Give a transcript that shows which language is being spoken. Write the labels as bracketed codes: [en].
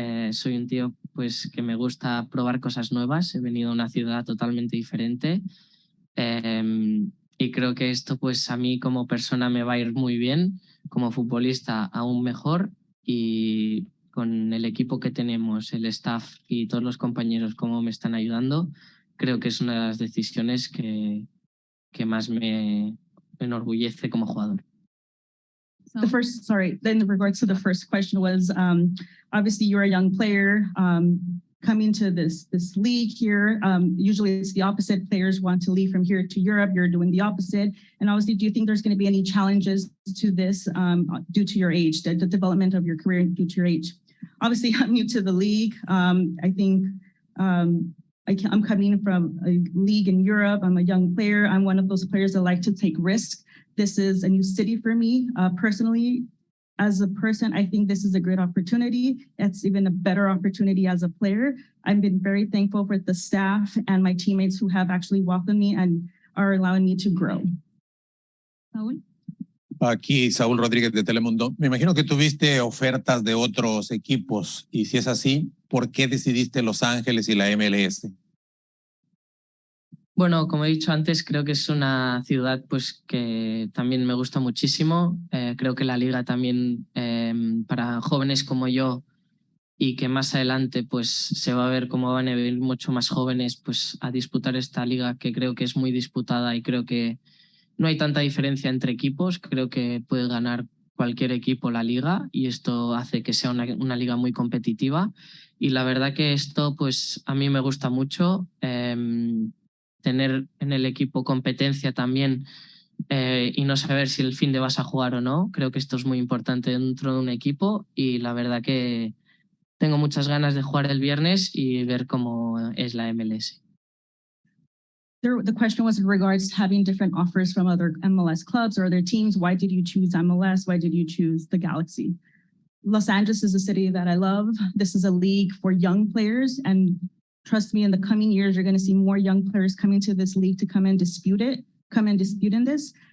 [es] soy un tío pues que me gusta probar cosas nuevas, he venido a una ciudad totalmente diferente y creo que esto pues a mí como persona me va a ir muy bien, como futbolista aún mejor. Y con el equipo que tenemos, el staff y todos los compañeros cómo me están ayudando, creo que es una de las decisiones que más me enorgullece como jugador. [en] The first, sorry, in regards to the first question was, obviously you're a young player, coming to this league here. Usually it's the opposite. Players want to leave from here to Europe. You're doing the opposite. And obviously, do you think there's going to be any challenges to this due to your age, the development of your career due to your age? Obviously, I'm new to the league. I think I'm coming from a league in Europe. I'm a young player. I'm one of those players that like to take risks. This is a new city for me personally. As a person, I think this is a great opportunity. It's even a better opportunity as a player. I've been very thankful for the staff and my teammates who have actually welcomed me and are allowing me to grow. Saúl. [es] Aquí Saúl Rodríguez de Telemundo. Me imagino que tuviste ofertas de otros equipos y si es así, ¿por qué decidiste Los Ángeles y la MLS? Bueno, como he dicho antes, creo que es una ciudad pues, que también me gusta muchísimo. Creo que la liga también para jóvenes como yo y que más adelante pues, se va a ver cómo van a venir mucho más jóvenes pues, a disputar esta liga que creo que es muy disputada y creo que no hay tanta diferencia entre equipos. Creo que puede ganar cualquier equipo la liga y esto hace que sea una liga muy competitiva. Y la verdad que esto pues, a mí me gusta mucho. Tener en el equipo competencia también y no saber si el fin de vas a jugar o no. Creo que esto es muy importante dentro de un equipo y la verdad que tengo muchas ganas de jugar el viernes y ver cómo es la MLS. [en] The question was in regards to having different offers from other MLS clubs or other teams. Why did you choose MLS? Why did you choose the Galaxy? Los Angeles is a city that I love. This is a league for young players, and trust me, in the coming years, you're going to see more young players coming to this league to come and dispute in this.